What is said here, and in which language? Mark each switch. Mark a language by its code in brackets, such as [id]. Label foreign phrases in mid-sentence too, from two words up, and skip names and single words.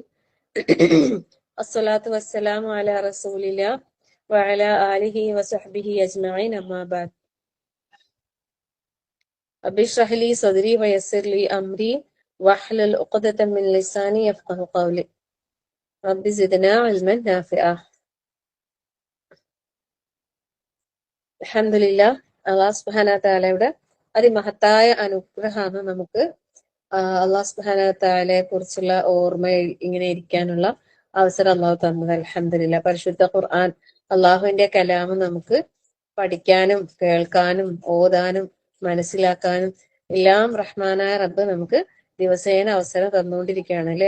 [ar] الصلاة والسلام على رسول الله وعلى آله وصحبه أجمعين. أما بعد. رب اشرح لي صدري ويسر لي أمري واحلل عقدة من لساني يفقه قولي. رب زدنا علما نافعا. [ml] അൽഹംദുലില്ലാ, അല്ലാഹു [ar] سبحانه وتعالى [ml] അതിമഹത്തായ അനുഗ്രഹമാണ് നമുക്ക് അല്ലാഹു [ar] سبحانه وتعالى [ml] കുറിച്ചുള്ള ഓർമ്മയിൽ ഇങ്ങനെ ഇരിക്കാനുള്ള അവസരം അല്ലാഹു തന്നത്. അൽഹംദുലില്ലാ. പരിശുദ്ധ ഖുർആൻ അല്ലാഹുവിന്റെ കലാം നമുക്ക് പഠിക്കാനും കേൾക്കാനും ഓതാനും മനസ്സിലാക്കാനും എല്ലാം റഹ്മാനായ റബ്ബ് നമുക്ക് ദിവസേന അവസരം തന്നുകൊണ്ടിരിക്കുകയാണ് അല്ലെ.